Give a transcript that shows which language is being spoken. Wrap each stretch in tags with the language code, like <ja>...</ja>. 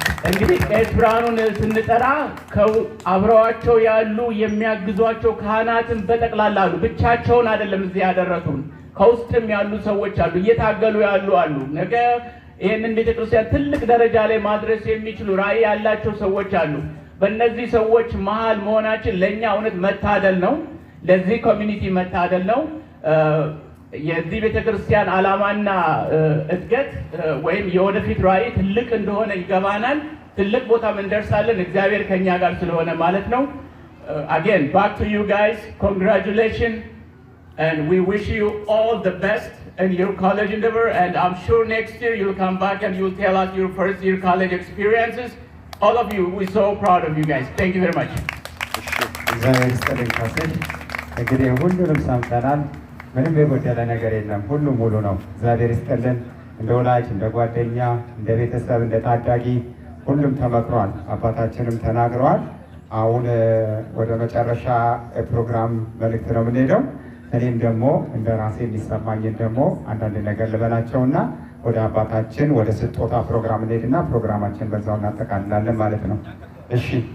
<am>እንግዲህ ቄስ ብርሃኑን ስንጠራ አብረዋቸው ያሉ የሚያግዟቸው ካህናትን በጠቅላላ አሉ። ብቻቸውን አይደለም እዚህ ያደረሱን፣ ከውስጥም ያሉ ሰዎች አሉ፣ እየታገሉ ያሉ አሉ። ነገ ይህንን ቤተክርስቲያን ትልቅ ደረጃ ላይ ማድረስ የሚችሉ ራዕይ ያላቸው ሰዎች አሉ። በእነዚህ ሰዎች መሃል መሆናችን ለእኛ እውነት መታደል ነው፣ ለዚህ ኮሚኒቲ መታደል ነው። የዚህ ቤተክርስቲያን ዓላማና እድገት ወይም የወደፊት ራዕይ ትልቅ እንደሆነ ይገባናል። ትልቅ ቦታም እንደርሳለን እግዚአብሔር ከኛ ጋር ስለሆነ ማለት ነው።</am> <en>Again, back to you guys. Congratulations and we wish you all the best in your college endeavor and I'm sure next year you'll come back and you'll tell us your first year college experiences. All of you, we're so proud of you guys. Thank you very much.</en> <am>እግዚአብሔር ይስጥልኝ። ካሰኝ እንግዲህ ሁሉንም ሰምተናል። ምንም የጎደለ ነገር የለም። ሁሉም ሙሉ ነው። እግዚአብሔር ይስጥልን። እንደ ወላጅ፣ እንደ ጓደኛ፣ እንደ ቤተሰብ፣ እንደ ታዳጊ ሁሉም ተመክሯል። አባታችንም ተናግረዋል። አሁን ወደ መጨረሻ ፕሮግራም መልእክት ነው የምንሄደው። እኔም ደግሞ እንደ ራሴ የሚሰማኝን ደግሞ አንዳንድ ነገር ልበላቸውና ወደ አባታችን ወደ ስጦታ ፕሮግራም እንሄድና ፕሮግራማችን በዛው እናጠቃልላለን ማለት ነው። እሺ</am>